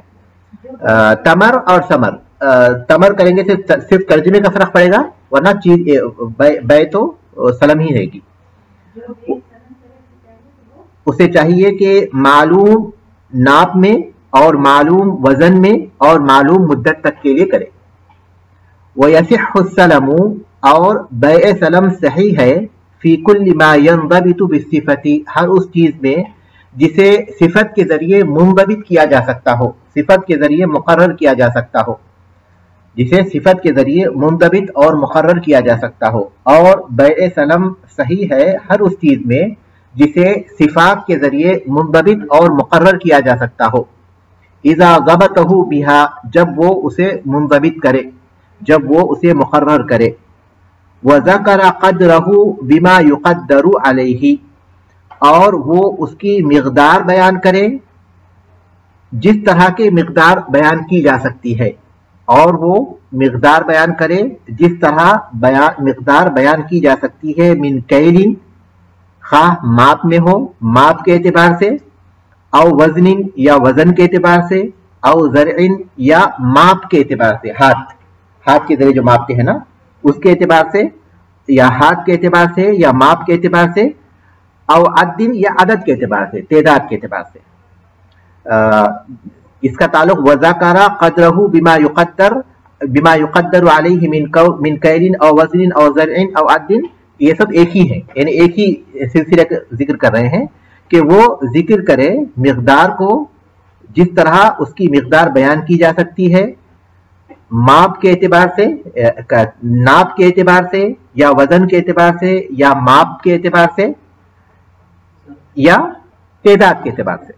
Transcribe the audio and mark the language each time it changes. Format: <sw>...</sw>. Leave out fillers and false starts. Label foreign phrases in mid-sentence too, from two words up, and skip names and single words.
<ur>تمر اور ثمر، تمر کریں گے صرف ترجمے کا فرق پڑے گا، ورنہ چیز بیع تو سلم ہی رہے گی. اسے چاہیے کہ معلوم ناپ میں اور معلوم وزن میں اور معلوم مدت تک کے لیے کرے.</ur> <ar>وَيَصِحُّ السَّلَمُ،</ar> <ur>اور بیع سلم صحیح ہے،</ur> <ar>فی کل ما ينضبط بالصفت،</ar> <ur>ہر اس چیز میں جسے صفت کے ذریعے منضبط کیا جا سکتا ہو، صفت کے ذریعے مقرر کیا جا سکتا ہو، جسے صفت کے ذریعے منضبط اور مقرر کیا جا سکتا ہو. اور بیع سلم صحیح ہے ہر اس چیز میں جسے صفات کے ذریعے منضبط اور مقرر کیا جا سکتا ہو.</ur> <ar>إذا ضبطه بها,</ar> <ur>جب وہ اسے منضبط کرے، جب وہ اسے مقرر کرے.</ur> <ar>وذكر قدره بما يقدر عليه,</ar> <ur>اور وہ اس کی مقدار بیان کرے جس طرح کی مقدار بیان کی جا سکتی ہے، اور وہ مقدار بیان کرے جس طرح مقدار بیان کی جا سکتی ہے.</ur> <ar>من كيل,</ar> <ur>کہ ماپ میں ہو، ماپ کے اعتبار سے,</ur> <ar>أو وزن</ar> <ur>یا وزن کے اعتبار سے,</ur> <ar>أو ذرع</ar> <ur>یا ماپ کے اعتبار سے، ہاتھ کے ذریعے جو ماپتے ہیں نا اس کے اعتبار سے، یا ہاتھ کے اعتبار سے، یا ماپ کے اعتبار سے,</ur> <ar>أو عد</ar> <ur>یا عدد کے اعتبار سے، تعداد کے اعتبار سے. اس کا تعلق</ur> <ar>وذكر قدره بما يقدر عليه من كيل أو وزن أو ذرع أو عد,</ar> <ur>ये سب ایک ہی ہے، یعنی ایک ہی سلسلے کا ذکر کر رہے ہیں کہ وہ ذکر کرے مقدار کو جس طرح اس کی مقدار بیان کی جا سکتی ہے، ماپ کے اعتبار سے، ناپ کے اعتبار سے، یا وزن کے اعتبار سے، یا ماپ کے اعتبار سے، یا تعداد کے اعتبار سے.</ur>